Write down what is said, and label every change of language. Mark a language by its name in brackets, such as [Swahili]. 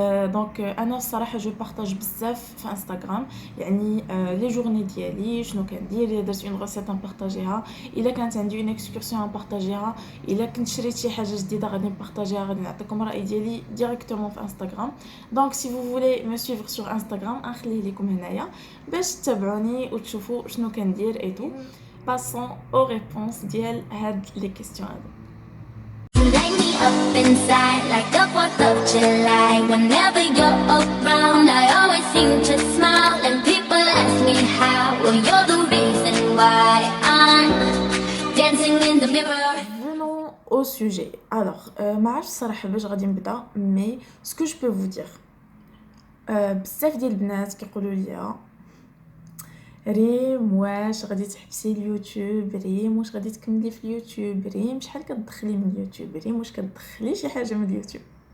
[Arabic] دونك انا الصراحه جو بارطاج بزاف في انستغرام يعني لي جورني ديالي شنو كندير الا درت اون ريسيت نبارطاجيها الا كانت عندي اون اكسكورسيون نبارطاجيها الا كنت شريت شي حاجه جديده غادي نبارطاجيها غادي نعطيكم الراي ديالي ديريكتومون في انستغرام. [French] دونك سي فو فولي مي سويفر سور انستغرام [Arabic] نخليه لكم هنايا باش تتابعوني وتشوفوا شنو كندير اي تو. [French] باسون او ريبونس ديال هاد لي كيسيون هادو. [English] Light me up inside like the 4th of July. Whenever you're around, I always seem to smile. And people ask me how. Well, you're the reason why I'm dancing in the mirror. [French] Venons au sujet. [Arabic] Alors, ما عرفتش الصراحه باش غادي نبدا [French] مي سكو جو بو فو دير. [Arabic] بزاف ديال البنات كيقولوا لي ريم واش غادي تحبسي اليوتيوب، ريم واش غادي تكملي في اليوتيوب، ريم شحال كتدخلي من اليوتيوب، ريم واش كتدخلي شي حاجه من اليوتيوب.